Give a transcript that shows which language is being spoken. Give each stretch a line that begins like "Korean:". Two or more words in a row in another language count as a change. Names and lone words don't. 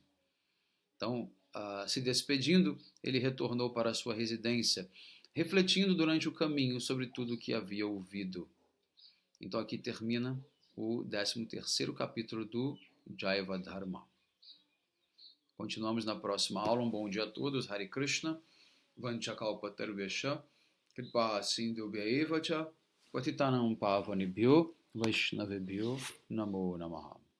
Portuguese: Então, se despedindo, ele retornou para a sua residência, refletindo durante o caminho sobre tudo o que havia ouvido. Então, aqui termina o 13º capítulo do Jaiva Dharma. Continuamos na próxima aula. Um bom dia a todos. Hare Krishna.
Sanskrit: वाञ्छाकल्पतरुभ्यश्च। कृपा सिन्धुभ्य एव च. पतितानां पावनेभ्यो। वैष्णवेभ्यो। नमो नमः.